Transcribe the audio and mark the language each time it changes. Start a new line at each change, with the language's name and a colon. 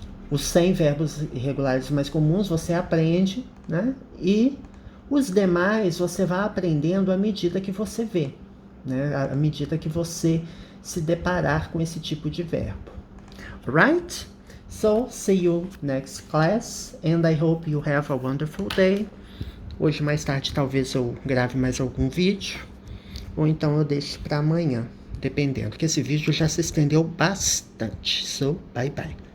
Portuguese: Os 100 verbos irregulares mais comuns você aprende, né? E os demais você vai aprendendo à medida que você vê, né? À medida que você se deparar com esse tipo de verbo.
English: Right? So, see you next class, and I hope you have a wonderful day.
Portuguese: Hoje mais tarde talvez eu grave mais algum vídeo, ou então eu deixo para amanhã, dependendo, porque esse vídeo já se estendeu bastante.
English: So, bye bye.